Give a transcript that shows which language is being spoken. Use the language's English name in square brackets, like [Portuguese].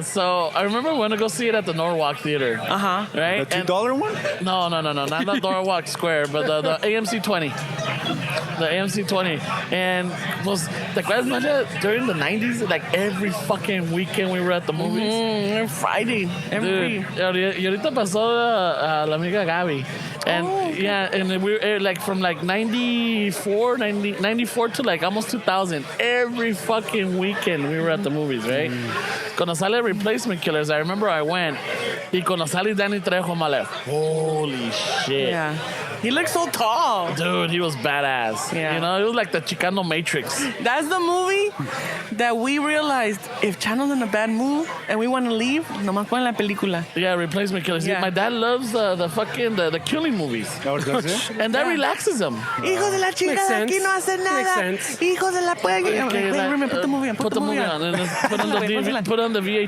[English] So I remember we went to go see it at the Norwalk Theater. Uh-huh. Right? The $2 one? No, not the Norwalk Square, but the AMC 20. The AMC 20. And was the class during the 90s, like every fucking weekend we were at the movies. Every Friday. Every. [Spanish] Dude, y ahorita pasó la amiga Gaby. [English] And yeah, and we were like from like 94 to like almost 2000. Every fucking weekend we were at the movies, right? [Spanish] Cuando sale [English] Replacement Killers, I remember I went. [Spanish] Y cuando sale [English] Danny Trejo, I'm like, holy shit. Yeah. He looks so tall. Dude, he was badass. Yeah. You know, it was like the Chicano Matrix. That's the movie that we realized if Chano's in a bad mood and we want to leave, [Spanish] nomás ponen la película. [English] Yeah, Replacement Killers. Yeah. My dad loves the killing movies. Oh, does it? And that relaxes him. [Spanish] Hijos de la chingada, aquí no hacen nada. [English] Makes sense. [Spanish] Hijos de la puerca. [English] Okay, Wait, put the movie on. Put the movie on. And then put on the VHS.